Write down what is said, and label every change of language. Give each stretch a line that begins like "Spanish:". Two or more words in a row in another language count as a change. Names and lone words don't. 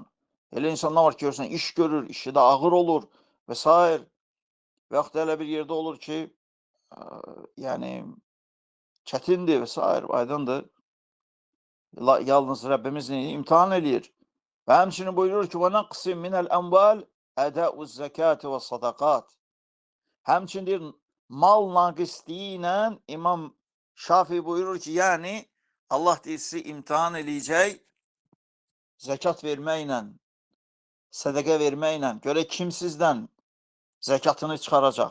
Azerbaijani: Elə insanlar var ki, görürsən, iş görür, işi də ağır olur və s. Və yaxud da elə bir yerdə olur ki, yəni çətindir və s. Aydındır. Yalnız Rəbbimiz imtihan eləyir. Və həmçinin buyurur ki,
Arabic: وَنَقْسِمْ مِنَ الْأَنْوَالِ أَدَاءُ الزَّكَاةِ وَالصَّدَقَاتِ.
Azerbaijani: Həmçinin deyir, mal naqisliyi ilə İmam Şafii buyurur ki, yəni Allah deyir, sizi imtihan eləyəcək zəkat verməklə, sədəqə verməklə. Görək kim sizdən zəkatını çıxaracaq?